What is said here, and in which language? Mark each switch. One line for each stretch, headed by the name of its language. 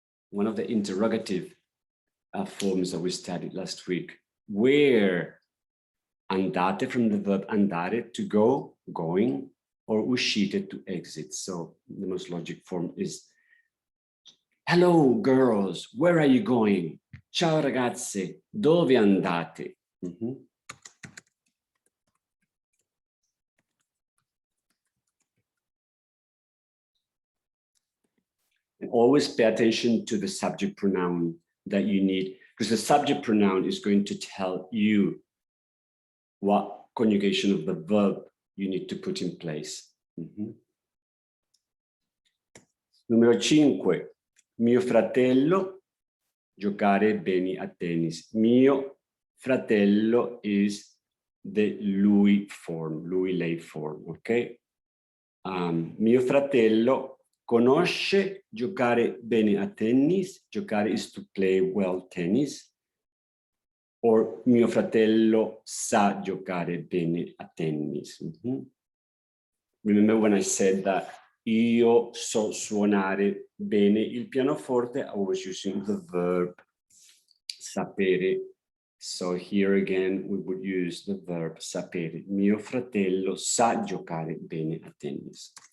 English: One of the interrogative forms that we studied last week. Where? Andate from the verb andare, to go, going, or uscite, to exit. So the most logic form is, hello girls, where are you going?
Italian: Ciao ragazze, dove andate?
English: And always pay attention to the subject pronoun that you need, because the subject pronoun is going to tell you what conjugation of the verb you need to put in place.
Italian: Numero 5. Mio fratello giocare bene a tennis. Mio fratello
English: is the lui form, lui lei form, okay?
Italian: Mio fratello conosce giocare bene a tennis.
English: Giocare is to play well tennis.
Italian: Or mio fratello sa giocare bene a tennis.
English: Remember when I said that
Italian: io so suonare bene il pianoforte,
English: I was using the verb sapere. So here again, we would use the verb sapere.
Italian: Mio fratello sa giocare bene a tennis.